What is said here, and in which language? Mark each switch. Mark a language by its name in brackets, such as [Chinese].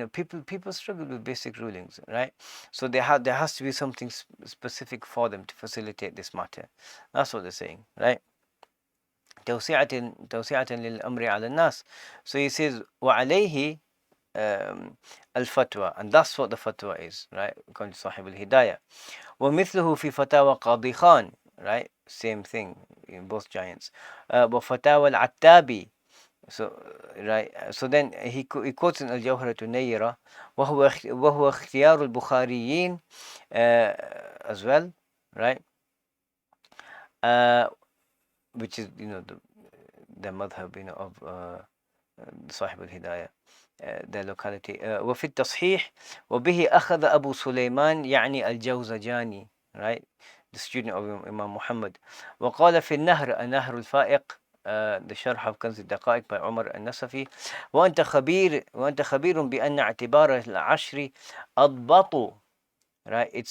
[English] People struggle with basic rulings, right? So there has to be something specific for them to facilitate this matter. That's what they're saying, right? [Arabic] توسعة للأمر على الناس. [English] So he says [Arabic] وعليه الفتوى, [English] and that's what the fatwa is, right? According to Sahib al-Hidayah. [Arabic] ومثله في فتاوى قاضي خان, right? [English] Same thing in both giants. [Arabic] وفتاوى العتابي, [English] so right. So then he quotes in [Arabic] الجوهرة النيرة وهو اختيار البخاريين [English] as well, right? Which is the madhab of صاحب الهداية, the locality. [Arabic] وفي التصحيح وبه أخذ أبو سليمان يعني الجوزجاني, right? [English] the student of Imam Muhammad. [Arabic] وقال في النهر الفائق, the شرح of كنز الدقائق by Umar النصفي, وأنت خبير بأن اعتبار العشر أضبط, right?